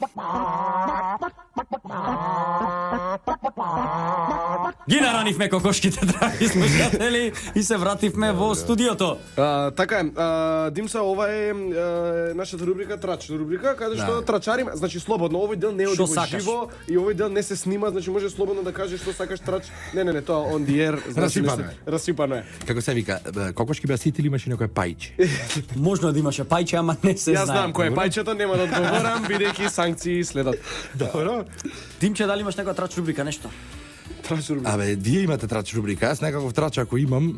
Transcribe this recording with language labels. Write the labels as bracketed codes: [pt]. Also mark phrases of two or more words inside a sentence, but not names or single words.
[mk] Ги наранивме кокошките, драги слушатели, и се вративме во студиото. Така е, Димса, ова е нашата рубрика Трач рубрика, каде што трачариме, значи слободно, овој дел не е Што оди во сакаш? живо и овој дел не се снима, значи може слободно да кажеш што сакаш трач. Не, тоа [en] on the air, [mk] значи Расипано расипано е. Како се вика, кокошки беа сити или имаше некој пајче? Можно да имаше пајче, ама не се Јас знае. знам кој е пајчето, нема да одговорам, бидејќи санкции следат. Добро. Димче, дали имаш некоја трач рубрика, нешто? Трач рубрика. Абе, вие имате трач рубрика, јас некаков трач ако имам,